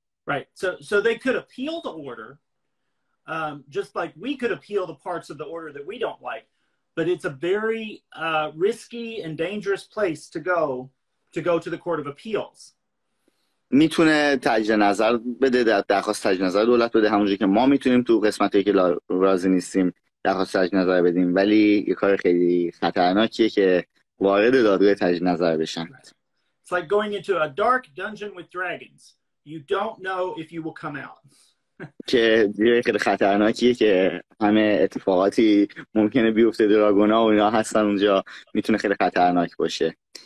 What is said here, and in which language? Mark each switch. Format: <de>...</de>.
<en>Right. So they could appeal the order, just like we could appeal the parts of the order that we don't like, but it's a very risky and dangerous place to go to the Court of Appeals.</en> <fa>میتونه تجدید نظر بده، درخواست تجدید نظر دولت بده، همونجوری که ما میتونیم تو قسمتی که راضی نیستیم درخواست تجدید نظر بدیم، ولی یه کار خیلی خطرناکیه که وارد دادگاه تجدید نظر بشن.</fa> <en>It's like going into a dark dungeon with dragons. You don't know if you will come out.</en> <fa>که خیلی خطرناکیه که همه اتفاقاتی ممکنه بیفته، دراگونا و اینا هستن اونجا، میتونه خیلی خطرناک باشه.</fa>